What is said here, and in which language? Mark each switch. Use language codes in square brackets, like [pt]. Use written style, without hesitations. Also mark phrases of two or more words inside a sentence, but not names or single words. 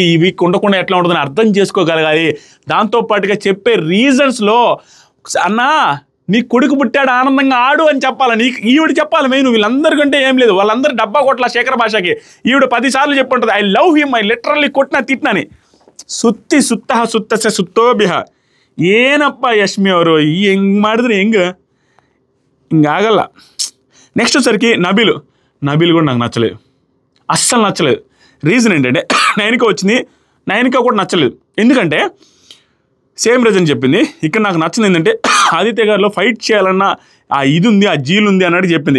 [te] ఈ వీక్ ఉండకుండా ఎట్లా ఉంటుందని అర్థం చేసుకోగలగాలి. దాంతోపాటుగా చెప్పే రీజన్స్లో అన్నా నీ కొడుకు పుట్టాడు ఆనందంగా ఆడు అని చెప్పాలి. నీకు ఈవిడ చెప్పాలి మెయిన్. వీళ్ళందరికంటే ఏం లేదు, వాళ్ళందరూ డబ్బా కొట్ల శేఖర్ భాషకి. ఈవిడ 10 సార్లు చెప్పుంటుంది [en] I love him, I literally [te] కొట్టినా తిట్టినని. [kn] ಸುತ್ತೋಬಿಹ ಏನಪ್ಪ ಯಶ್ಮಿ ಅವರು ಹೆಂಗೆ ಮಾಡಿದ್ರೆ ಹಿಂಗಾಗಲ್ಲ. [te] నెక్స్ట్ వచ్చరికి నబీల్ కూడా నాకు నచ్చలేదు, అస్సలు నచ్చలేదు. రీజన్ ఏంటంటే నైనిక వచ్చింది, నైనిక కూడా నచ్చలేదు. ఎందుకంటే [en] same reason [te] చెప్పింది. ఇక్కడ నాకు నచ్చింది ఏంటంటే ఆదిత్య గారిలో ఫైట్ చేయాలన్న ఆ ఇది ఉంది, ఆ జీల్ ఉంది అన్నట్టు చెప్పింది.